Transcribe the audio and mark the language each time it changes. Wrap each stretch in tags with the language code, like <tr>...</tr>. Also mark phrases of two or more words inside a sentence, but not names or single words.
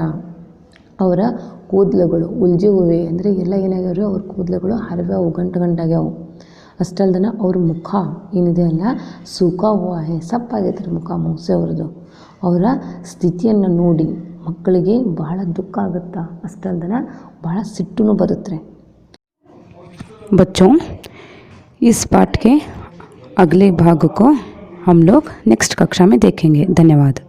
<kn>ಅವರ ಕೂದಲುಗಳು</kn> <hi>उलझे हुए</hi> <kn>ಅಂದರೆ ಎಲ್ಲ ಏನಾಗ್ಯಾವ್ರಿ, ಅವ್ರ ಕೂದಲುಗಳು ಹರಿವ್ಯಾವು, ಗಂಟಾಗ್ಯಾವು. ಅಷ್ಟಲ್ದನ ಅವ್ರ ಮುಖ ಏನಿದೆ ಅಲ್ಲ,</kn> <hi>सूखा हुआ</hi> <kn>ಸಪ್ಪಾಗೈತೆ ರೀ ಮುಖ ಮೌಸಿ ಅವ್ರದ್ದು. ಅವರ ಸ್ಥಿತಿಯನ್ನು ನೋಡಿ ಮಕ್ಕಳಿಗೆ ಭಾಳ ದುಃಖ ಆಗುತ್ತಾ, ಅಷ್ಟಲ್ದನ ಭಾಳ ಸಿಟ್ಟೂ ಬರುತ್ತೆ.</kn> <hi>बच्चों, इस पाठ के अगले भाग को हम लोग नेक्स्ट कक्षा में देखेंगे. धन्यवाद.</hi>